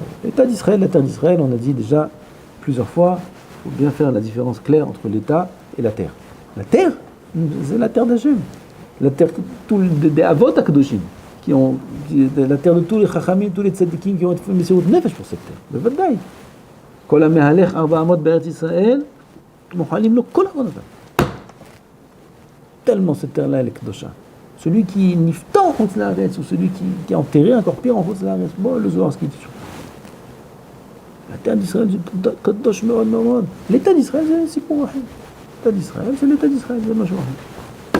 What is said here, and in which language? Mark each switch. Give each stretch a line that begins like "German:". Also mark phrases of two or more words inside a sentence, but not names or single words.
French: L'État d'Israël, la terre d'Israël, on a dit déjà plusieurs fois, il faut bien faire la différence claire entre l'État et la terre. La terre, c'est la terre d'Hachem. La terre des
Hebrew: אבות הקדושים,
French: la terre de tous les Chachamim, tous les Tzadikim qui ont fait
Hebrew: מסירות נפש
French: pour cette terre.
Hebrew: Bevadai. כל המהלך 4 אמות בארץ ישראל, מוחלים לו כל עוונותיו.
French: Tellement cette terre-là, elle est Kedosha. Celui qui nifta en
Hebrew: חוץ לארץ,
French: ou celui qui est enterré encore pire en
Hebrew: חוץ לארץ,
French: bon, le Zohar, ce qui dit sur la terre d'Israël, c'est
Hebrew: קדוש מאוד מאוד.
French: L'État d'Israël, c'est pour Wahid. L'État d'Israël, c'est l'État d'Israël, c'est
Arabic: ماشي واحد.